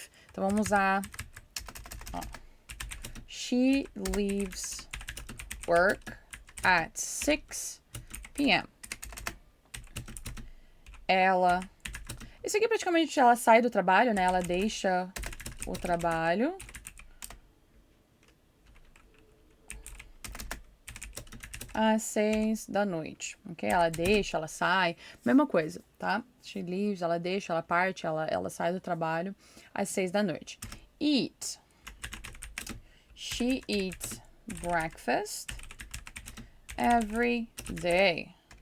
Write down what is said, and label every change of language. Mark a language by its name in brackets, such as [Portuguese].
[Portuguese] Então, vamos usar, ó, [English] she leaves work at 6 p.m. [Portuguese] Isso aqui praticamente ela sai do trabalho, né? Ela deixa o trabalho às 6 da noite, ok? Ela deixa, ela sai, mesma coisa, tá? She leaves, ela deixa, ela parte, ela sai do trabalho às 6 da noite. [English] Eat. She eats breakfast every day.